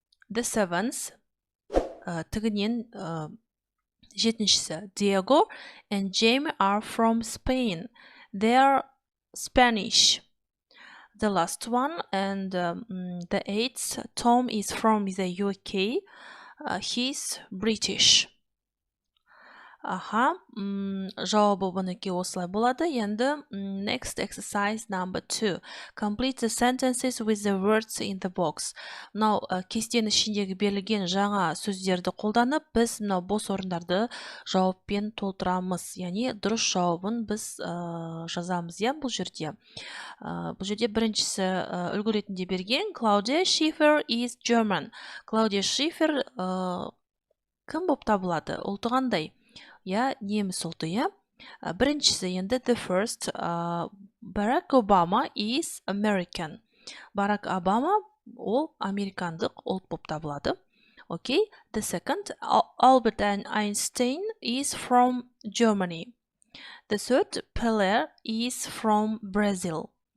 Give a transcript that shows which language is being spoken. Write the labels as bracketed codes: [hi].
[en] The seventh, [kk] тігінен жетіншісі, [en] Diego and Jamie are from Spain. They're Spanish. The last one, and the eighth, Tom is from the UK. He's British. [kk] Жауабы бұныкі осылай болады. Енді [en] next exercise number 2. Complete the sentences with the words in the box. [kk] Мынау кестенің ішіндегі берілген жаңа сөздерді қолданып, біз мынау бос орындарды жауаппен толтырамыз. Яғни дұрыс жауабын біз жазамыз, бұл жерде. Бұл жерде біріншісі үлгі ретінде берген [en] Claudia Schiffer is German. [kk] Claudia Schiffer кім болып табылады? Ұлты қандай? Неміс ұлты, Біріншісі енді [en] the first, Barack Obama is American. [kk] Barack Obama ол американдық ұлт болып табылады. [en] Okay, the second, Albert Einstein is from Germany. The third, Pelé is from Brazil.